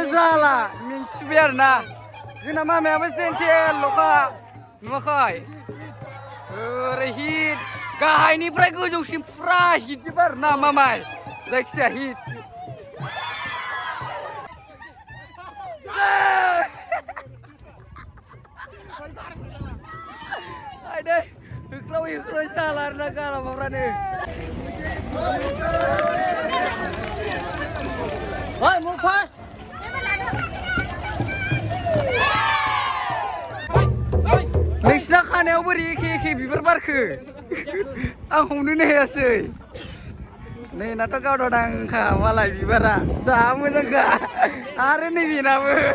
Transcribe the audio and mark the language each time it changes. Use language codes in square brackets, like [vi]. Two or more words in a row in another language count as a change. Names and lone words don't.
[brx] जाला मेंसिबाय आरोना जोंना मामायाबो जेन्टेलल'खा नुवाखै ओरै हिट गाहायनिफ्राय गोजौसिम फुरा हिटजोब आरोना मामाय जायखिजाया हिट आयदै होख्राव जाला आरोना गारामाफ्रानो [en] Hey, move fast! [brx] नोंसिना खानायाव बोरै एखे बिबार बारखो आं हमनोनो हायासै नैनाथ' गावदांखा मालाय बिबारा जा मोजांखा आरो नैबेनाबो